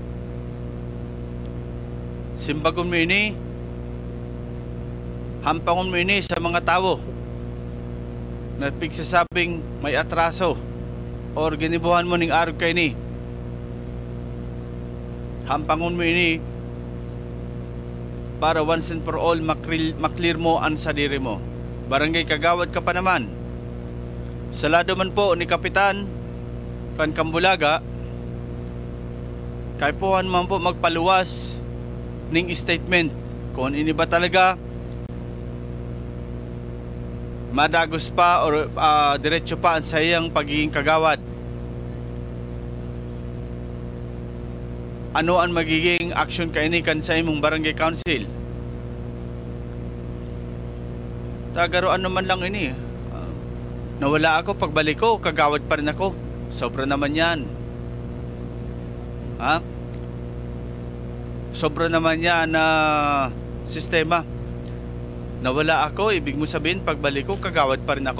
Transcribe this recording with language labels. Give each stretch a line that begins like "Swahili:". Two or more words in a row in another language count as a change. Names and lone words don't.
Bikol: Simbagon mo ini, hampangon mo ini sa mga tao na pigsasabing may atraso or ginibuhan mo ning arog kay ni. Hampangon mo ini para
English: once and for all
Bikol: maklear mo ang sadiri mo. Barangay kagawad ka pa naman. Sa lado man po ni Kapitan Kambulaga, kay puhan man po magpaluwas ning statement kung ini ba talaga madagos pa o diretso pa ang sayang pagiging kagawad. Ano ang magiging action kaini kan sa imong barangay council? Tagaro ano man lang ini.
Filipino: Nawala ako, pagbalik ko, kagawad pa rin ako. Sobra naman yan. Ha? Sobra naman yan na sistema. Nawala ako, ibig mo sabihin pagbalik ko kagawad pa rin ako.